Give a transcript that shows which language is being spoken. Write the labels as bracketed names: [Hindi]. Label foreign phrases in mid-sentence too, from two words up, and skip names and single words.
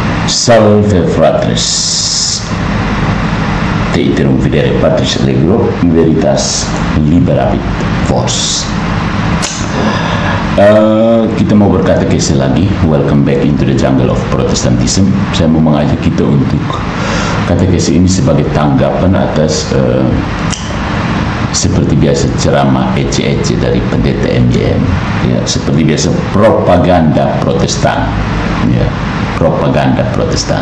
[Latin] Salve fratres, te iterum videre patris allegro, veritas liberabit vos. [Indonesian] Kita mau berkatekese lagi. [English] Welcome back into the jungle of Protestantism. [Indonesian] Saya mau mengajak kita untuk katekese ini sebagai tanggapan atas seperti biasa ceramah ece-ece dari pendeta MJM, ya, seperti biasa propaganda Protestan, ya, propaganda Protestan.